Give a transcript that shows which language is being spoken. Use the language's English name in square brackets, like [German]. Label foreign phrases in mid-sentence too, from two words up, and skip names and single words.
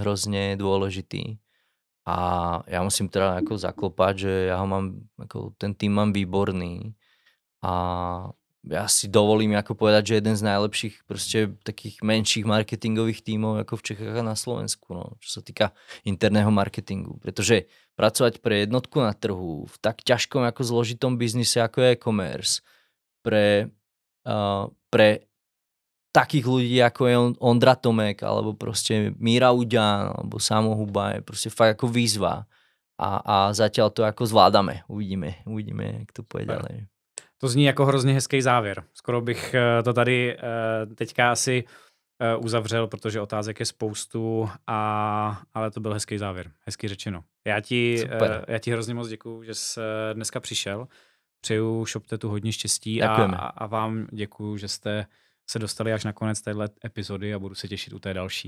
[Slovak] hrozne dôležitý a ja musím teda ako zaklopať, že ja ho mám, ako ten tím mám výborný a ja si dovolím ako povedať, že jeden z najlepších proste takých menších marketingových tímov ako v Čechách a na Slovensku, no, čo sa týka interného marketingu, pretože pracovať pre jednotku na trhu v tak ťažkom ako zložitom biznise ako je e-commerce pre takých ľudí ako je Ondra Tomek alebo proste Míra Uďan alebo Samo Huba je proste fakt ako výzva a zatiaľ to ako zvládame. Uvidíme, jak to pôjde ďalej. [Czech] To zní jako hrozně hezký závěr. Skoro bych to tady teďka asi uzavřel, protože otázek je spoustu, ale to byl hezký závěr. Hezky řečeno. Já ti hrozně moc děkuju, že jsi dneska přišel. Přeju ShopTetu hodně štěstí a vám děkuju, že jste se dostali až na konec téhle epizody a budu se těšit u té další.